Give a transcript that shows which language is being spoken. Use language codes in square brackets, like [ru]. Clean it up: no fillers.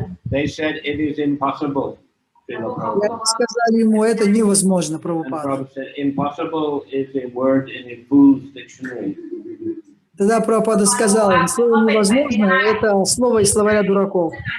[en] They said it is impossible. [ru] Сказали ему, это невозможно, [en] And [ru] Прабхупада. [en] Prabhupada said, impossible is a word in a fool's dictionary. [ru] Тогда Прабхупада сказал, слово невозможно, это слово из словаря дураков.